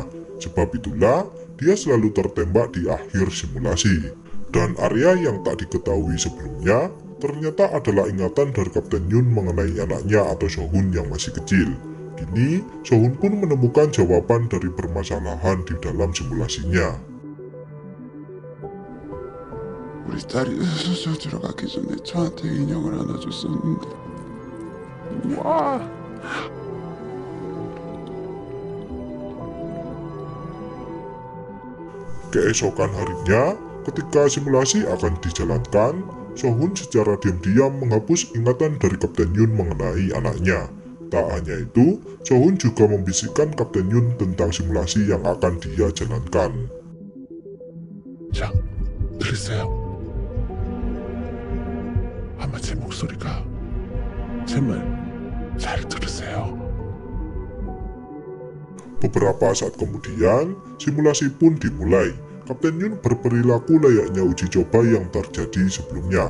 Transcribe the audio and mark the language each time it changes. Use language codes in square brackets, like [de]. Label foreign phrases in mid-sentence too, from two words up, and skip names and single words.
[id] Sebab itulah, dia selalu tertembak di akhir simulasi. Dan area yang tak diketahui sebelumnya, ternyata adalah ingatan dari Kapten Yun mengenai anaknya atau Sohun yang masih kecil. Kini, Sohun pun menemukan jawaban dari permasalahan di dalam simulasinya. [ko] 우리 딸이 수술 들어가기 전에 저한테 인형을 하나 줬었는데. 와. [id] Keesokan harinya, ketika simulasi akan dijalankan, Sohun secara diam-diam menghapus ingatan dari Kapten Yun mengenai anaknya. Tak hanya itu, Sohun juga membisikkan Kapten Yun tentang simulasi yang akan dia jalankan. [ko] 자, 들으세요. 아마 제 목소리가 제 말 잘 들으세요. [id] Beberapa saat kemudian, simulasi pun dimulai. Kapten Yun berperilaku layaknya uji coba yang terjadi sebelumnya.